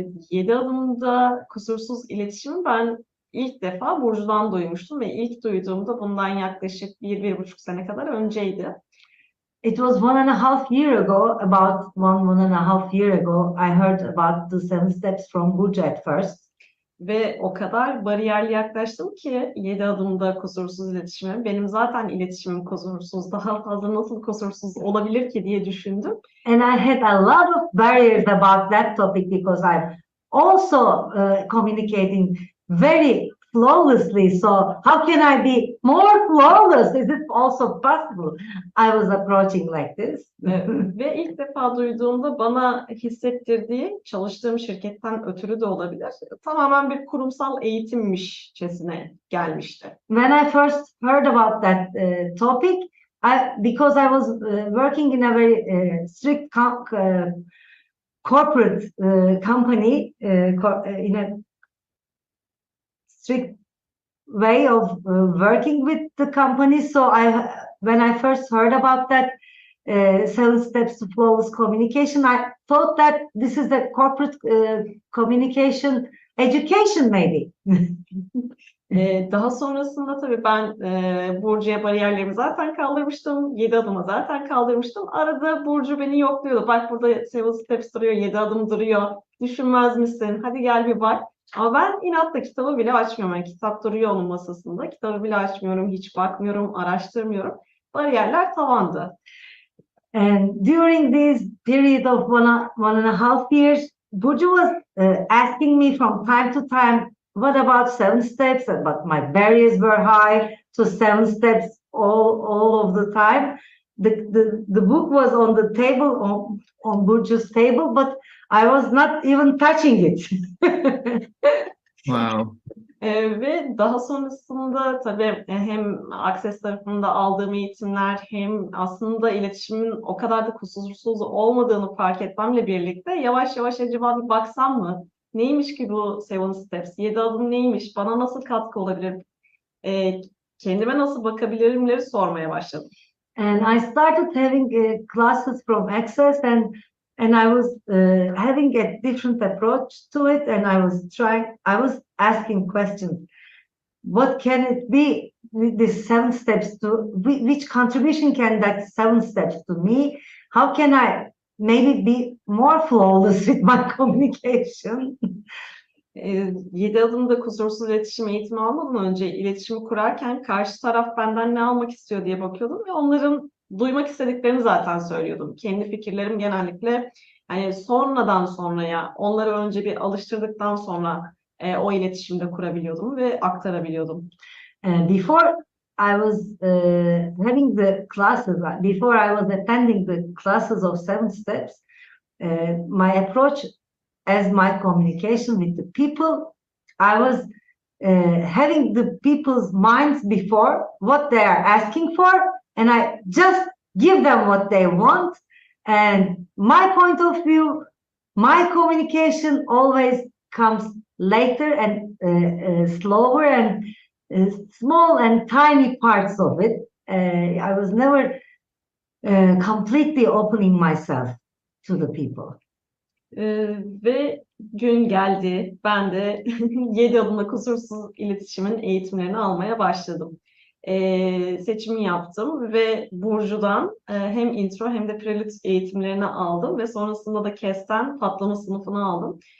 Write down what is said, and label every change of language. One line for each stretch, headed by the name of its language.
Turkish: 7 adımda kusursuz iletişimi ben ilk defa Burcu'dan duymuştum ve ilk duyduğumda bundan yaklaşık 1-1,5 sene kadar önceydi.
English: It was 1.5 years ago, about 1.5 years ago, I heard about the 7 steps from Burcu at first.
Turkish: Ve o kadar bariyerli yaklaştım ki 7 adımda kusursuz iletişime. Benim zaten iletişimim kusursuz. Daha fazla nasıl kusursuz olabilir ki diye düşündüm.
English: And I had a lot of barriers about that topic because I'm also communicating very flawlessly. So how can I be more flawless? Is it also possible? I was approaching like this.
Turkish: Ve ilk defa duyduğumda bana hissettirdiği, çalıştığım şirketten ötürü de olabilir, tamamen bir kurumsal eğitimmişçesine gelmişti.
English: When I first heard about that topic, because I was working in a very strict corporate company, in a strict way of working with the company. So when I first heard about that 7 steps to flawless communication, I thought that this is a corporate communication education maybe.
Turkish: Daha sonrasında tabii ben Burcu'ya bariyerlerimi zaten kaldırmıştım. 7 adıma zaten kaldırmıştım. Arada Burcu beni yokluyordu. Bak burada Seven Steps duruyor, 7 adım duruyor. Düşünmez misin? Hadi gel bir bak. Ama ben inatla kitabı bile açmıyorum. Yani kitap duruyor onun masasında. Kitabı bile açmıyorum, hiç bakmıyorum, araştırmıyorum. Bariyerler tavandı.
English: And during this period of one and a half years, Burcu was asking me from time to time, what about 7 steps? But my barriers were high to 7 steps all of the time. The book was on the table, on Burcu's table, but I was not even touching it. Wow.
Turkish: Ve daha sonrasında tabii hem Access tarafında aldığım eğitimler hem aslında iletişimin o kadar da kusursuz olmadığını fark etmemle birlikte yavaş yavaş acaba bir baksam mı? Neymiş ki bu 7 Steps? 7 adım neymiş? Bana nasıl katkı olabilir? Kendime nasıl bakabilirimleri sormaya başladım.
English: And I started having classes from Access, and I was having a different approach to it, and I was asking questions. What can it be with these 7 steps to, which contribution can that 7 steps to me? How can I maybe be more flawless with my communication?
Turkish: 7 adımda kusursuz iletişim eğitimi almadan önce iletişimi kurarken karşı taraf benden ne almak istiyor diye bakıyordum ve onların duymak istediklerini zaten söylüyordum. Kendi fikirlerim genellikle hani sonradan sonraya, onları önce bir alıştırdıktan sonra o iletişimde kurabiliyordum ve aktarabiliyordum.
English: Before I was having the classes, before I was attending the classes of 7 steps, my approach as my communication with the people, I was having the people's minds before what they are asking for, and I just give them what they want. And my point of view, my communication always comes later and slower and small and tiny parts of it. I was never completely opening myself to the people.
Turkish: Ve gün geldi, ben de 7 adımla kusursuz iletişimin eğitimlerini almaya başladım. Seçimi yaptım ve Burcu'dan hem intro hem de prelude eğitimlerini aldım ve sonrasında da Kass'ten patlama sınıfını aldım.